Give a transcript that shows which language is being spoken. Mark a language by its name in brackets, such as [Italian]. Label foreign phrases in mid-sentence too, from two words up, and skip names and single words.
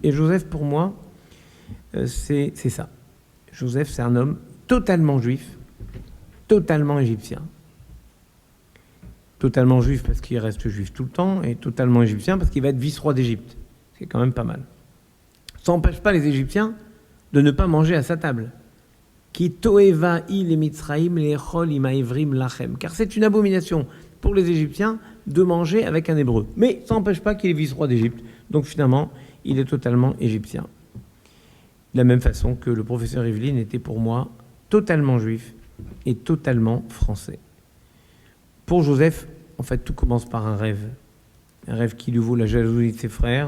[French] Et Joseph, pour moi, c'est ça. Joseph, c'est un homme totalement juif, totalement égyptien. Totalement juif parce qu'il reste juif tout le temps, et totalement égyptien parce qu'il va être vice-roi d'Égypte. C'est quand même pas mal. Ça n'empêche pas les Égyptiens de ne pas manger à sa table. [Hebrew] כי תועבה היא מצרים לאכול את העברים לחם. [French] Car c'est une abomination pour les Égyptiens de manger avec un Hébreu. Mais ça n'empêche pas qu'il est vice-roi d'Égypte. Donc finalement, il est totalement égyptien. De la même façon que le professeur Rivlin était pour moi totalement juif et totalement français. Pour Joseph, en fait, tout commence par un rêve. Un rêve qui lui vaut la jalousie de ses frères.